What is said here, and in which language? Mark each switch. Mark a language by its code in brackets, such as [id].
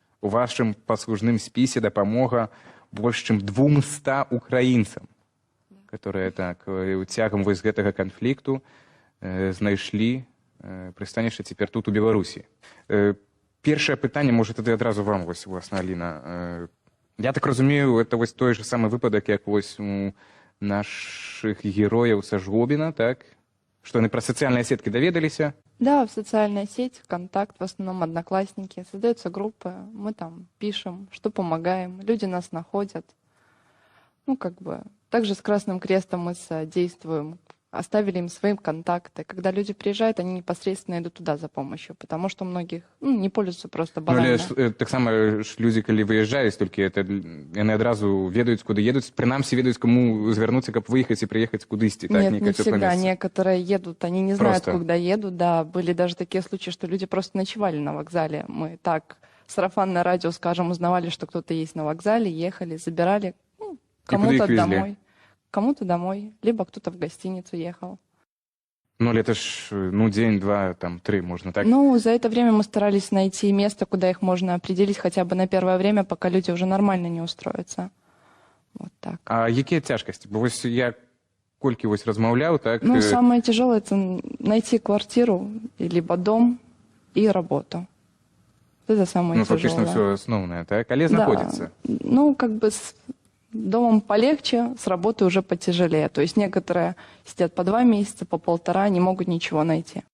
[be] У вашым паслужным спісе дапамога больш чым 200 украінцам, которые так цягам вось гэтага канфлікту знайшлі прыстанішча цяпер тут у Беларусі. Першае пытанне, можа, тады адразу вам, вось, уласна, Аліна. Я так разумею, это вось той же самы выпадак, як вось у нашых герояў са Жлобіна, так? Што яны пра сацыяльныя сеткі даведаліся? [ru] Да, в социальной сети, ВКонтакт, в основном Одноклассники. Создаются группы, мы там пишем, что помогаем, люди нас находят. Ну, как бы, также с Красным Крестом мы содействуем, оставили им свои контакты. Когда люди приезжают, они непосредственно идут туда за помощью, потому что многих не пользуются просто банально. Ну, так само люди, когда выезжают, только они одразу ведают, куда едут, принамсі ведают, кому звернуться, как выехать и приехать кудысти. Нет, не всегда. Некоторые едут, они не знают, куда едут. Да, были даже такие случаи, что люди просто ночевали на вокзале. Мы так, сарафанное радио, скажем, узнавали, что кто-то есть на вокзале, ехали, забирали, кому-то домой. Кому-то домой, либо кто-то в гостиницу ехал. Ну, это ж, день, два, там, 3, можно так? Ну, за это время мы старались найти место, куда их можно определить хотя бы на первое время, пока люди уже нормально не устроятся. Вот так. А какие тяжкости? [be] Бо ось я колькі вось размаўляў, так? [ru] Ну, самое тяжелое – это найти квартиру, либо дом и работу. Это самое тяжелое. Ну, фактично все основное, так? Але находится. Да. Ну, как бы с домом полегче, с работой уже потяжелее. То есть некоторые сидят по 2 месяца, по 1,5, не могут ничего найти.